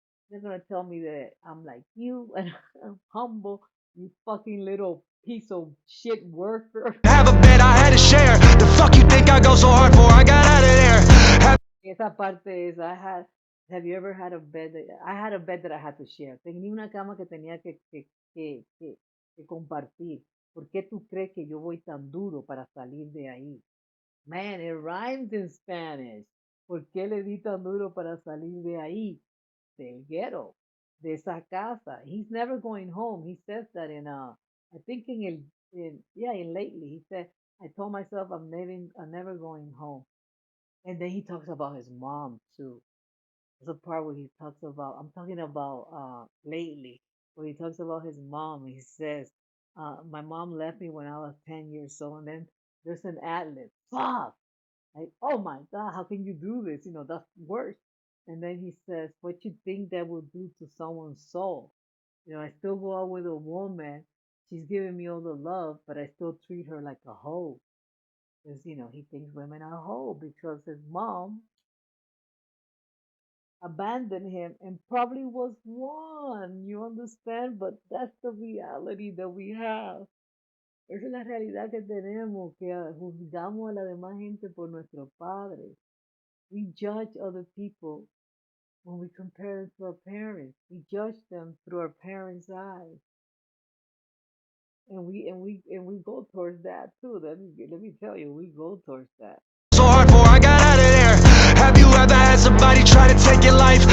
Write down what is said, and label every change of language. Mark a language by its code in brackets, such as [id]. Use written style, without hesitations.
[en] They're gonna tell me that I'm like you and I'm humble, you fucking little piece of shit worker. Have a bed I had to share. The fuck you think I go so hard for? I got out of there. [es] Esa parte es, [en] have you ever had a bed I had a bed that I had to share. [es] Tenía una cama que tenía que compartir. ¿Por qué tú crees que yo voy tan duro para salir de ahí? [en] Man, it rhymes in Spanish. [es] ¿Por qué le di tan duro para salir de ahí? Del ghetto, de esa casa. [en] He's never going home. He says that I think in lately, he said, I told myself I'm never going home. And then he talks about his mom too. There's a part where he talks about, I'm talking about lately, where he talks about his mom. He says, my mom left me when I was 10 years old. And then there's an ad-lib. Fuck! Like, oh my God, how can you do this? That's worse. And then he says, what you think that will do to someone's soul? I still go out with a woman. She's giving me all the love, but I still treat her like a hoe. Because, he thinks women are whole because his mom abandoned him and probably was one. You understand? But that's the reality that we have. [es] Esa es la realidad que tenemos, que juzgamos a la demás gente por nuestros padres. [en] We judge other people when we compare them to our parents. We judge them through our parents' eyes. And we go towards that too. Let me tell you, we go towards that. So hard for I got out of there. Have you ever had somebody try to take your life?